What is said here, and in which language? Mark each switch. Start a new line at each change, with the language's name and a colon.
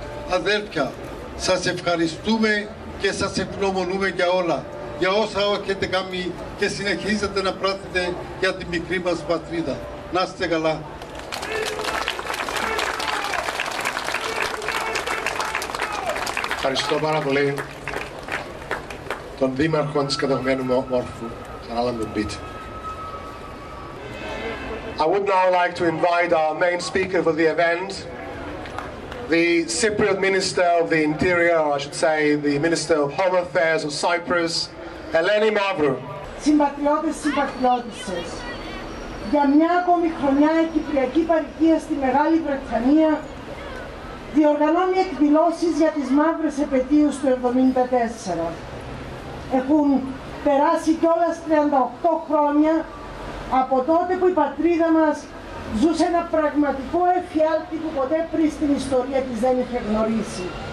Greek: Αδέλφια, σας ευχαριστούμε και σας ευγνωμονούμε για όλα, για όσα έχετε κάνει και συνεχίζετε να πράττετε για τη μικρή μας πατρίδα. Να είστε καλά. Ευχαριστώ πάρα πολύ τον Δήμαρχο της κατοχμένου Μόρφου, τον Άλαν Μπιτ.
English: I would now like to invite our main speaker for the event, the Cypriot Minister of the Interior, or I should say the Minister of Home Affairs of Cyprus, Ελένη Μαύρου.
Greek: Συμπατριώτες, συμπατριώτισσες, για μια ακόμη χρονιά η Κυπριακή Παροικία στη Μεγάλη Βρετανία διοργανώνει εκδηλώσεις για τις μαύρες επετείους του 1974. Έχουν περάσει κιόλας 38 χρόνια από τότε που η πατρίδα μας ζούσε ένα πραγματικό εφιάλτη που ποτέ πριν στην ιστορία της δεν είχε γνωρίσει.